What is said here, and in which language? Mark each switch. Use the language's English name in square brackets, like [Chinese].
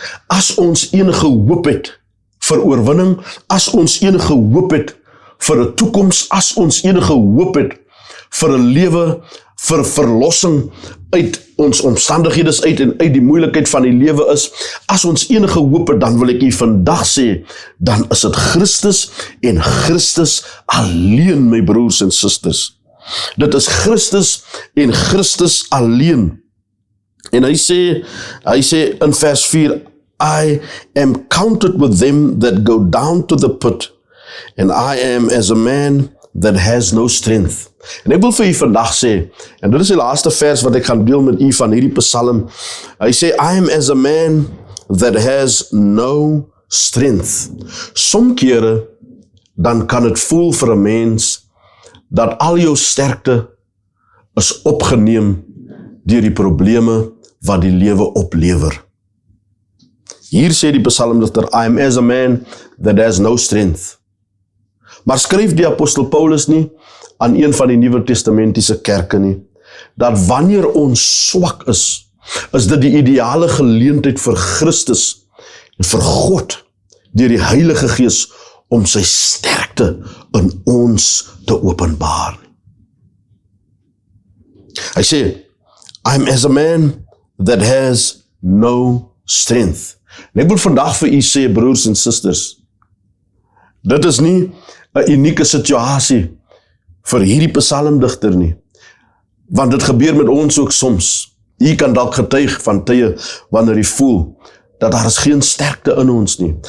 [Afrikaans] As ons enige hoop het vir oorwinning, as ons enige hoop het vir 'n toekoms, as ons enige hoop het vir 'n lewe, vir verlossing uit ons omstandighede uit en uit die moeilikheid van die lewe is, as ons enige hoop het, dan wil ek u vandag sê, dan is dit Christus en Christus alleen, my broers en susters. Dit is Christus en Christus alleen. En hy sê in vers 4, [English] I am counted with them that go down to the pit, and I am as a man that has no strength. [Afrikaans] En ek wil vir u vandag sê, en dit is die laaste vers wat ek gaan deel met u van hierdie psalm, hy sê, [English] I am as a man that has no strength. [Afrikaans] Soms kere dan kan het voel vir 'n mens dat al jou sterkte is opgeneem deur die probleme wat die lewe oplewer. Hier sê die psalmdigter, [English] I am as a man that has no strength. [Afrikaans] Maar skryf die apostel Paulus nie aan een van die Nuwe Testamentiese kerke nie, dat wanneer ons swak is dit die ideale geleentheid vir Christus en vir God deur die Heilige Gees om sy sterkte in ons te openbaar. Hy sê, [English] I'm as a man that has no strength. [Afrikaans] En ek wil vandag vir u sê, broers en susters, dit is nie 'n unieke situasie vir hierdie psalmdigter nie, want dit gebeur met ons ook soms. U kan dalk getuig van tye wanneer u voel dat daar is geen sterkte in ons nie.